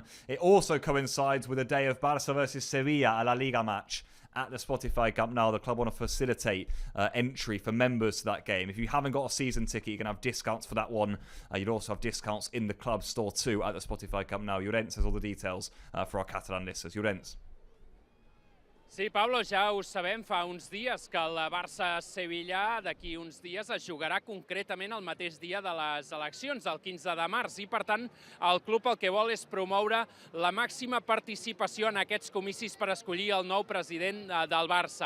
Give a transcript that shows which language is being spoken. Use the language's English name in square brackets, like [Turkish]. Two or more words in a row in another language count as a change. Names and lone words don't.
[English] It also coincides with the day of Barça versus Sevilla, a LaLiga match at the Spotify Camp Nou. The club want to facilitate entry for members to that game. If you haven't got a season ticket, you can have discounts for that one. You'd also have discounts in the club store too at the Spotify Camp Nou. Llorens has all the details for our Catalan listeners. Llorens. [Catalan] Sí, Pablo, ja ho sabem, fa uns dies que el Barça-Sevilla d'aquí uns dies es jugarà concretament el mateix dia de les eleccions, el 15 de març, i per tant el club el que vol és promoure la màxima participació en aquests comicis per escollir el nou president del Barça.